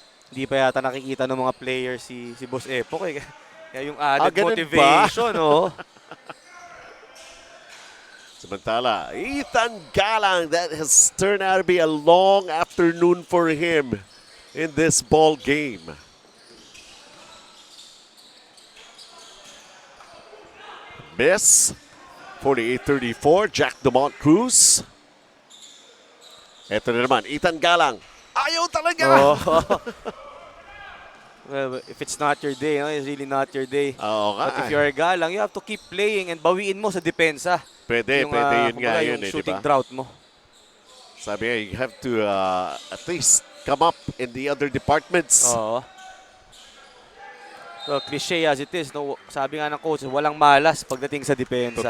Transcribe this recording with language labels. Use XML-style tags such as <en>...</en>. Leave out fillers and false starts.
<tl>Hindi pa yata nakikita ng mga players si Boss Epok. Kaya yung added ganun</tl> <en>motivation, oh. Samantala, Ethan Galang, that has turned out to be a long afternoon for him in this ball game. Miss, 48-34, Jack DeMont Cruz.</en> <tl>Ito na naman, Ethan Galang. Ayaw talaga! Oh.</tl> <en>Well, if it's not your day, no, it's really not your day.</en> <tl>Oo nga.</tl> <en>But if you're a galang, you have to keep playing and</en> <tl>bawiin mo sa depensa. Pwede, pwede yun nga yun, yung eh,</tl> <en>shooting</en> <tl>diba?</tl> <en>drought mo.</en> <tl>Sabi nga,</tl> <en>you have to at least come up in the other departments.</en> <tl>Oo. So,</tl> <en>cliche as it is,</en> <tl>no, sabi nga ng coach, walang malas pagdating sa depensa.</tl>